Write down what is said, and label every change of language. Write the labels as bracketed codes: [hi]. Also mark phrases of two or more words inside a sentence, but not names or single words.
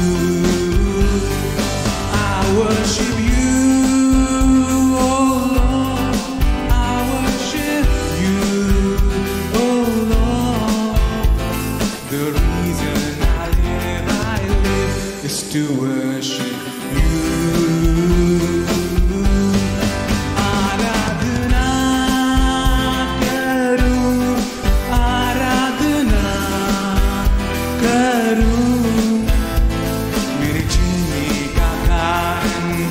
[en] I worship you, to worship you. [hi] आराधना करूँ, आराधना करूँ, मेरे जीने का कारण.